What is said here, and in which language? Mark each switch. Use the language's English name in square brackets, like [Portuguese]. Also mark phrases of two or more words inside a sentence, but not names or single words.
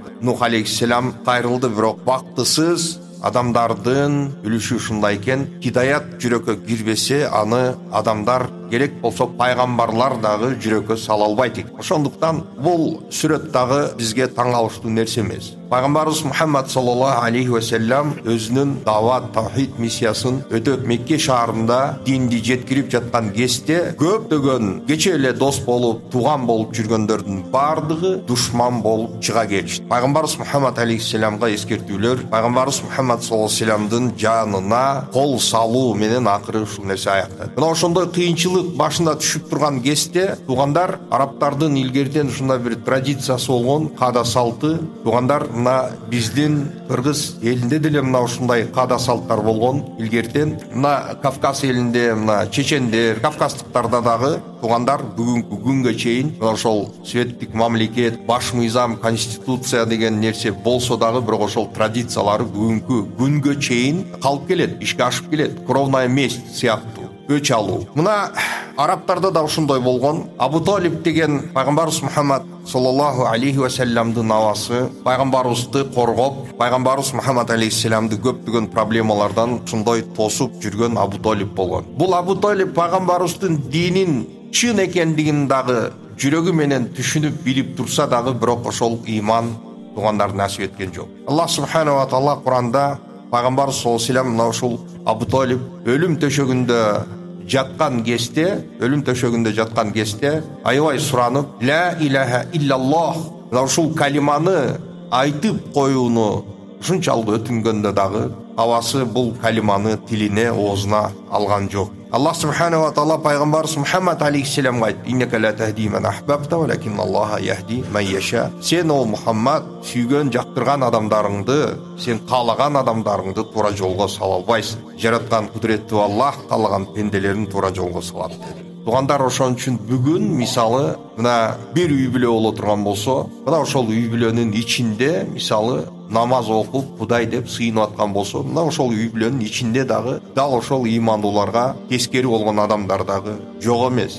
[Kyrgyz] Нух алейхиссалам кайрылды, бирок бактысыз адамдардын үлүшү ушундай экен. Хидаят жүрөккө кирбесе, аны адамдар керек болсо пайгамбарлар дагы жүрөккө сала албайт экен. Ошондуктан бул сүрөт дагы бизге таң калыштуу нерсе эмес. Пайгамбарыбыз Мухаммад [Arabic] صلى الله عليه وسلم [Kyrgyz] өзүнүн дават тавхид миссиясын өтөп Мекке шаарында динди жеткирип жаткан кезде көптөгөн кече эле дос болуп, тууган болуп жүргөндөрдүн бардыгы душман болуп чыга келишти. Пайгамбарыбыз Мухаммад алейхиссаламга эскертүүлөр, пайгамбарыбыз Мухаммад [Arabic] صلى الله عليه وسلم [Kyrgyz] жанына кол салуу менен акыры ушул нерсе аяктады. Мына ошондой кыйынчылык башында түшүп турган кезде туугандар арабтардын илгертен ушундай бир традициясы болгон каада салты, туугандар мына биздин кыргыз элинде деле мына ушундай каада салттар болгон илгертен. Мына Кавказ элинде мына чечендер, кавказдыктарда дагы туугандар бүгүнкү күнгө чейин ошол светтик мамлекет, баш мыйзам, конституция деген нерсе болсо дагы бирок ошол традициялары бүгүнкү күнгө чейин калып келет, ишке ашып келет. [Russian] Кровная месть [Kyrgyz] сыяктуу өч алуу. Мына арабтарда да ушундай болгон. Абу Талиб деген пайгамбарыбыз Мухаммад [Arabic] صلى الله عليه وسلم [Kyrgyz] абасы пайгамбарыбызды коргоп, пайгамбарыбыз Мухаммад алейхиссаламды көптөгөн проблемалардан ушундай тосуп жүргөн Абу Талиб болгон. Бул Абу Талиб пайгамбарыбыздын динин чын экендигин дагы жүрөгү менен түшүнүп билип турса дагы бирок ошол иман туугандар насип эткен жок. Аллах [Arabic] سبحانه وتعالى [Kyrgyz] Куранда пайгамбар [Arabic] صلى الله عليه وسلم [Kyrgyz] мына ушул Абу Талиб өлүм төшөгүндө жаткан кезде аябай суранып, [Arabic] لا إله إلا الله, [Kyrgyz] мына ушул калиманы айтып коюуну ушунчалык өтүнгөндө дагы абасы бул калиманы тилине, оозуна алган жок. Аллах [Arabic] سبحانه وتعالى [Kyrgyz] пайгамбарыбыз Мухаммад алейхиссаламга айтты: [Arabic] "إنك لا تهدي من أحببت ولكن الله يهدي من يشاء." [Kyrgyz] Сен о Мухаммад сүйгөн, жактырган адамдарыңды, сен каалаган адамдарыңды туура жолго сала албайсың. Жараткан кудуреттүү Аллах каалаган пенделерин туура жолго салат деди. Туугандар, ошон үчүн бүгүн мисалы мына бир үй бүлө боло турган болсо, мына ошол үй бүлөнүн ичинде мисалы намаз окуп, Кудай деп сыйынып аткан болсо, мына ошол үй бүлөнүн ичинде дагы дал ошол имандууларга тескери болгон адамдар дагы жок эмес.